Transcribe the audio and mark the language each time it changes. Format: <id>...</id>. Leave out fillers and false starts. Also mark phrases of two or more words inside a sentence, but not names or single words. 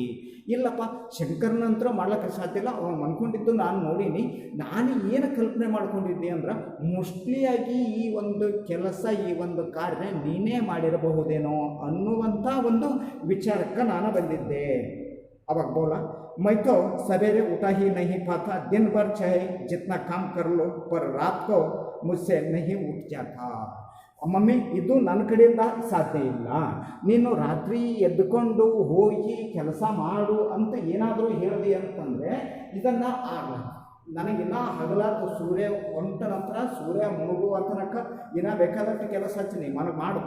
<kn>ಇಲ್ಲಪ್ಪ, ಶಂಕರನ ನಂತರ ಮಾಡ್ಲಿಕ್ಕೆ ಸಾಧ್ಯ ಇಲ್ಲ, ಅವನು ಅಂದ್ಕೊಂಡಿದ್ದು ನಾನು ನೋಡೀನಿ. ನಾನು ಏನು ಕಲ್ಪನೆ ಮಾಡ್ಕೊಂಡಿದ್ದೆ ಅಂದ್ರೆ ಮೋಸ್ಟ್ಲಿಯಾಗಿ ಈ ಒಂದು ಕೆಲಸ, ಈ ಒಂದು ಕಾರ್ಯ ನೀನೇ ಮಾಡಿರಬಹುದೇನೋ ಅನ್ನುವಂಥ ಒಂದು ವಿಚಾರಕ್ಕೆ ನಾನು ಬಂದಿದ್ದೆ.</kn> <hi>ಅವಾಗ ಬೋಲಾ मैं तो सवेरे उठा ही नहीं पाता, दिन भर चाहे जितना काम कर लो पर रात को मुझसे नहीं उठ जाता.</hi> <kn>ಮಮ್ಮಿ, ಇದು ನನ್ನ ಕಡೆಯಿಂದ ಸಾಧ್ಯ ಇಲ್ಲ. ನೀನು ರಾತ್ರಿ ಎದ್ದುಕೊಂಡು ಹೋಗಿ ಕೆಲಸ ಮಾಡು ಅಂತ ಏನಾದರೂ ಹೇಳಿದೆ ಅಂತಂದರೆ ಇದನ್ನು ನನಗಿನ್ನ ಹಗಲಾದ ಸೂರ್ಯ ಹೊಂಟ ನಂತರ ಸೂರ್ಯ ಮುಳುಗುವ ತನಕ ಇನ್ನೂ ಬೇಕಾದಷ್ಟು ಕೆಲಸ ಹಚ್ಚಿ ನನಗೆ ಮಾಡುತ್ತೆ.</kn>